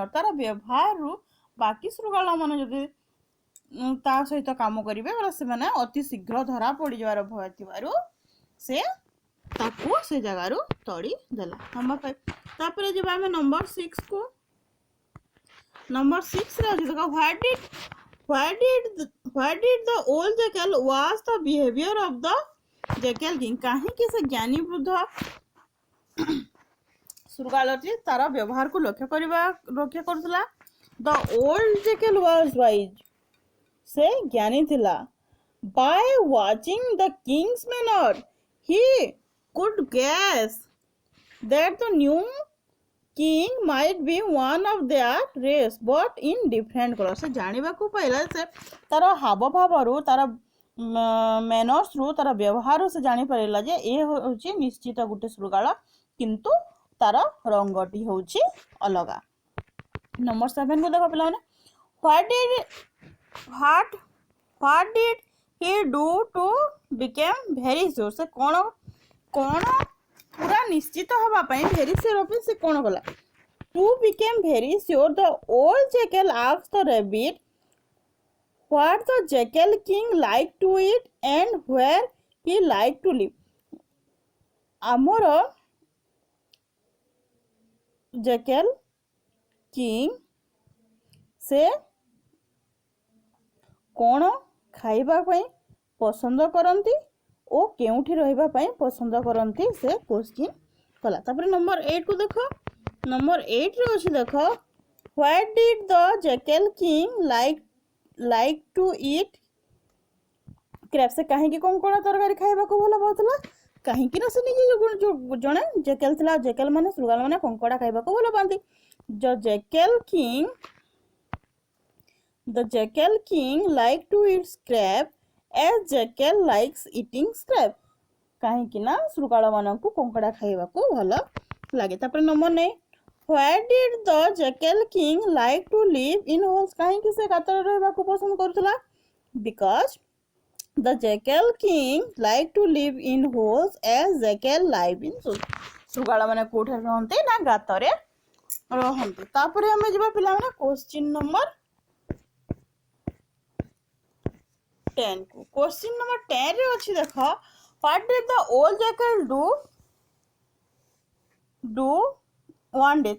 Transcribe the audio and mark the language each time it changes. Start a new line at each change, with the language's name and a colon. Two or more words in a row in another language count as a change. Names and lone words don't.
Odia: ତାର ବ୍ୟବହାରରୁ ବାକି ଶୃଗାଳ ମାନେ ଯଦି ତା ସହିତ କାମ କରିବେ ବୋଲେ ସେମାନେ ଅତି ଶୀଘ୍ର ଧରା ପଡ଼ିଯିବାର ଭୟ ଥିବାରୁ ସେ ତାକୁ ସେ ଜାଗାରୁ ତଡ଼ି ଦେଲା। ନମ୍ବର 5 ତାପରେ ଯିବା ଆମେ ନମ୍ବର 6 କୁ। ନମ୍ବର 6 ରେ ଅଛି ଦେଖ
English: why did the old jackal watch the behavior of the jackal king?
Odia: କାହିଁକି ସେ ଜ୍ଞାନୀ ବୃଦ୍ଧ ଶୃଗାଳଟି ତାର ବ୍ୟବହାରକୁ ଲକ୍ଷ୍ୟ କରୁଥିଲା?
English: The old jackal was wise.
Odia: ସେ ଜ୍ଞାନୀ ଥିଲା।
English: By watching the king's manner, he could guess that the new king might be one of their race but in different color.
Odia: ସେ ଜାଣିବାକୁ ପାଇଲା ସେ ତାର ହାବଭାବରୁ ତାର ମ୍ୟାନର୍ସରୁ ତାର ବ୍ୟବହାରରୁ ସେ ଜାଣିପାରିଲା ଯେ ଏ ହେଉଛି ନିଶ୍ଚିତ ଗୋଟେ ଶୃଗାଳ କିନ୍ତୁ ତାର ରଙ୍ଗଟି ହେଉଛି ଅଲଗା। ନମ୍ବର 7 କୁ ଦେଖ ପିଲାମାନେ
English: what did he do to become very sure?
Odia: ସେ କ'ଣ ପୁରା ନିଶ୍ଚିତ ହେବା ପାଇଁ
English: very sure
Odia: ପାଇଁ ସେ କ'ଣ କଲା?
English: To become very sure, the old jackal asked the rabbit what the jackal king liked to eat and where he like to live.
Odia: ଆମର
English: jackal king
Odia: ସେ କ'ଣ ଖାଇବା ପାଇଁ ପସନ୍ଦ କରନ୍ତି ଓ କେଉଁଠି ରହିବା ପାଇଁ ପସନ୍ଦ କରନ୍ତି ସେ କ୍ୱେଶ୍ଚିନ୍ କଲା। ତାପରେ ନମ୍ବର 8କୁ ଦେଖ। ନମ୍ବର 8ରେ ଅଛି ଦେଖ,
English: what did the jackal king like to eat crab.
Odia: ସେ କାହିଁକି କଙ୍କଡ଼ା ତରକାରୀ ଖାଇବାକୁ ଭଲ ପାଉଥିଲା? କାହିଁକି ନା ସେ ନିଜେ ଜଣେ ଜେକେଲ୍ ଥିଲା। ଜେକେଲ୍ ମାନେ ଶୃଗାଳ ମାନେ କଙ୍କଡ଼ା ଖାଇବାକୁ ଭଲ ପାଆନ୍ତି।
English: The jackal king like to eat crab as jackal likes eating crab।
Odia: କାହିଁକି ନା ଶୃଗାଳ ମାନଙ୍କୁ କଙ୍କଡ଼ା ଖାଇବାକୁ ଭଲ ଲାଗେ। ତାପରେ ନମ୍ବର 9,
English: why did the jackal king like to live in holes।
Odia: କାହିଁକି ସେ ଗାତରେ ରହିବାକୁ ପସନ୍ଦ କରୁଥିଲା?
English: Because the jackal king like to live in holes as jackal live in holes।
Odia: ଶୃଗାଳ ମାନେ କୋଉଠାରେ ରହନ୍ତି ନା ଗାତରେ ରହନ୍ତି। ତାପରେ ଆମେ ଯିବା ପିଲାମାନେ କ୍ୱେଶ୍ଚିନ୍ ନମ୍ବର 10 କୁ। କ୍ୱେଶ୍ଚିନ୍ ନମ୍ବର 10 ରେ ଅଛି ଦେଖ,
English: what did the old jackal do one day।